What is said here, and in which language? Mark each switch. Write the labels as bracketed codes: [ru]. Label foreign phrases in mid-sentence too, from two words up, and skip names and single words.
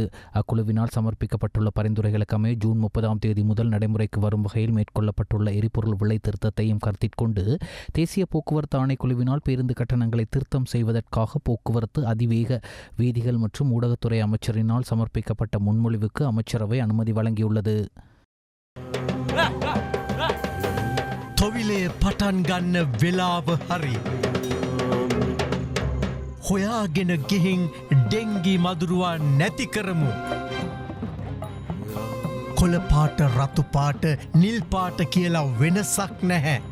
[ta] அக்குழுவினால் சமர்ப்பிக்கப்பட்டுள்ள பரிந்துரைகளுக்கமே ஜூன் 30ஆம் தேதி முதல் நடைமுறைக்கு வரும் வகையில் மேற்கொள்ளப்பட்டுள்ள எரிபொருள் விலை திருத்தத்தையும் கருத்தில் கொண்டு தேசிய போக்குவரத்து ஆணைக்குழுவினால் பேருந்து கட்டணங்களை திருத்தம் செய்வதற்காக போக்குவரத்து, அதிவேக வீதிகள் மற்றும் ஊடகத்துறை அமைச்சரினால் சமர்ப்பிக்கப்பட்ட முன்மொழிவுக்கு அமைச்சரவை அனுமதி வழங்கியுள்ளது. [si] තොවිලේ පටන් ගන්න වෙලාව හරි. හොයාගෙන ගිහින් ඩෙංගි මදුරුවා නැති කරමු. කොළ පාට, රතු පාට, නිල් පාට කියලා වෙනසක් නැහැ.